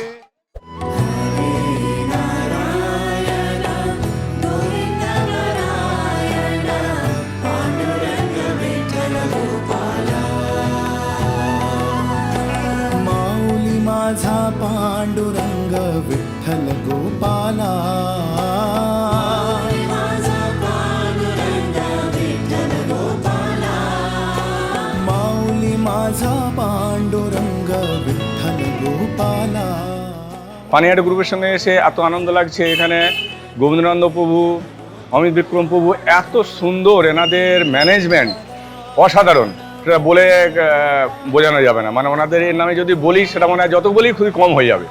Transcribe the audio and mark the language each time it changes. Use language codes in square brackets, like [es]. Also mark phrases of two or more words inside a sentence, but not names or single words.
[mr] माऊली माझा पांडुरंग विठ्ठल गोपाला, माऊली माझा पांडुरंग विठ्ठल गोपाला। [bn] পানিহাটি গ্রুপের সঙ্গে এসে এত আনন্দ লাগছে। এখানে গোবিন্দনন্দ প্রভু, অমিত বিক্রম প্রভু, এত সুন্দর, এনাদের ম্যানেজমেন্ট অসাধারণ, সেটা বলে বোঝানো যাবে না। মানে ওনাদের এর নামে যদি বলি সেটা মনে হয় যত বলি খুবই কম হয়ে যাবে।